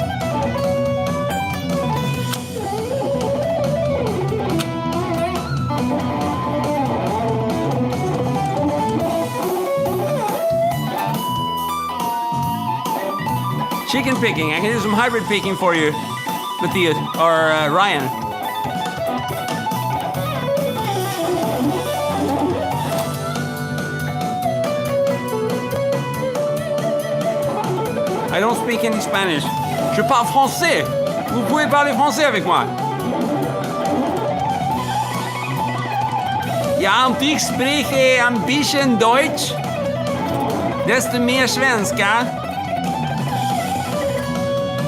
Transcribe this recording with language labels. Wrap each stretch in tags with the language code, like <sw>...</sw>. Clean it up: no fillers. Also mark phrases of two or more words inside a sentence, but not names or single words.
<en>Chicken picking, I can do some hybrid picking for you, Matthias, or Ryan. I don't speak any Spanish.</en> <fr>Je parle français. Vous pouvez parler français avec moi.</fr> <de>Ja, und ich spreche ein bisschen Deutsch. Desto mehr Svenska.</de>